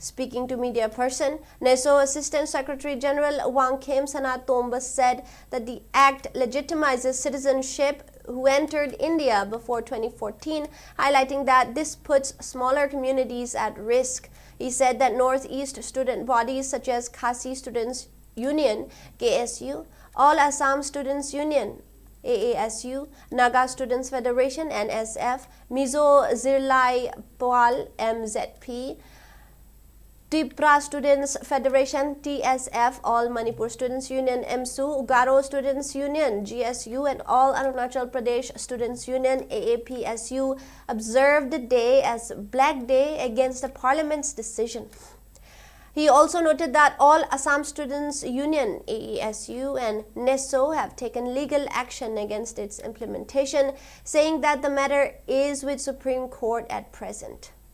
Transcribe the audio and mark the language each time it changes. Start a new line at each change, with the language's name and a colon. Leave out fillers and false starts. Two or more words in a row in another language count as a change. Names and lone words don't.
English: Speaking to media person, NESO Assistant Secretary General Wang Kim Sanatomba said that the act legitimizes citizenship who entered India before 2014, highlighting that this puts smaller communities at risk. He said that Northeast student bodies such as Khasi Students Union, KSU, All Assam Students Union, AASU, Naga Students Federation, NSF, Mizo Zirlai Pawal, MZP, Tripura Students Federation, TSF, All Manipur Students Union, MSU, Ugaro Students Union, GSU, and All Arunachal Pradesh Students Union, AAPSU, observed the day as Black Day against the Parliament's decision. He also noted that All Assam Students Union, AESU, and NESO have taken legal action against its implementation, saying that the matter is with Supreme Court at present.